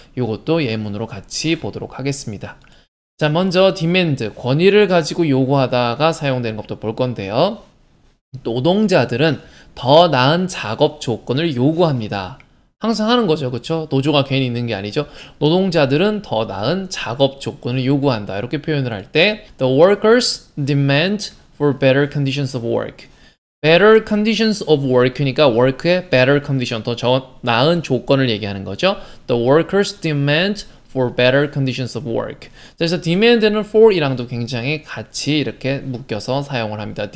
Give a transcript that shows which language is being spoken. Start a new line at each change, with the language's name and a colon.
Korean: 이것도 예문으로 같이 보도록 하겠습니다. 자, 먼저 demand, 권위를 가지고 요구하다가 사용되는 것부터 볼 건데요. 노동자들은 더 나은 작업 조건을 요구합니다. 항상 하는 거죠. 그렇죠? 노조가 괜히 있는 게 아니죠. 노동자들은 더 나은 작업 조건을 요구한다. 이렇게 표현을 할 때
English: The workers demand for better conditions of work. better conditions of work
Korean: 니까 work의 better condition, 더 나은 조건을 얘기하는 거죠.
English: The workers demand for better conditions of work.
Korean: 그래서 demand는 for이랑도 굉장히 같이 이렇게 묶여서 사용을 합니다.